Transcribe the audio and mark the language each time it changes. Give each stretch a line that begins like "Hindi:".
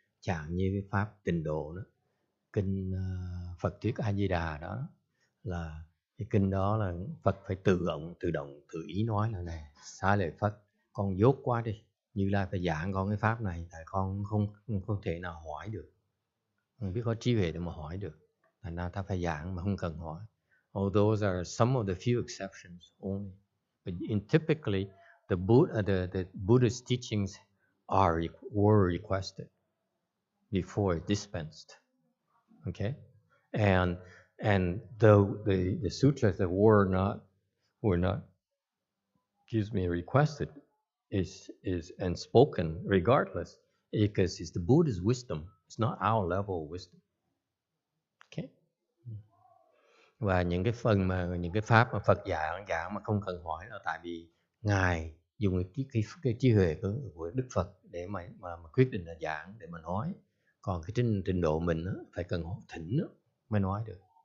Vietnamese: Chẳng như cái Pháp Tịnh Độ đó. Kinh Phật Thuyết A-di-đà đó là cái kinh đó là Phật phải tự ý nói là này, xá lợi Phật, con dốt quá đi. Như Lai phải giảng con cái Pháp này, tại con không thể nào hỏi được. Không biết có trí huệ để mà hỏi được. Thành ra ta phải giảng mà không cần hỏi.
English: Oh, those are some of the few exceptions only. But typically, the Buddhist teachings were requested before dispensed. Okay, and the sutras that were not requested is and spoken regardless, because it's the Buddha's wisdom. It's not our level of wisdom. Okay.
Vietnamese: Và những cái phần mà những cái pháp mà Phật giảng mà không cần hỏi là tại vì ngài dùng cái trí huệ của Đức Phật để mà quyết định là giảng để mà nói. Còn cái trình độ mình phải cần thỉnh mới nói được.